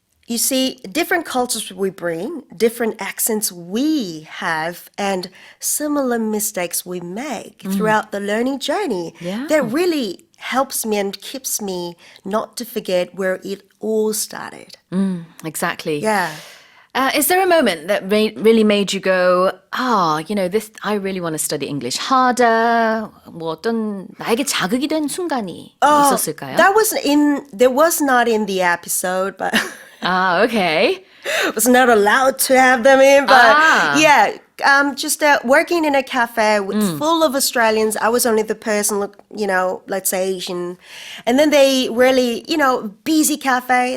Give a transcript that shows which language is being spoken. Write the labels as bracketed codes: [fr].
[en] you see, different cultures we bring, different accents we have, and similar mistakes we make throughout the learning journey. Yeah. That really helps me and keeps me not to forget where it all started. Exactly. Yeah. Is there a moment that really made you go, this I really want to study English harder? [ko] 뭐 어떤 나에게 자극이 된 순간이 있었을까요? [en] There was not in the episode, but Okay. was not allowed to have them in. But yeah, just working in a cafe full of Australians. I was only the person, let's say Asian. And then they really, busy cafe.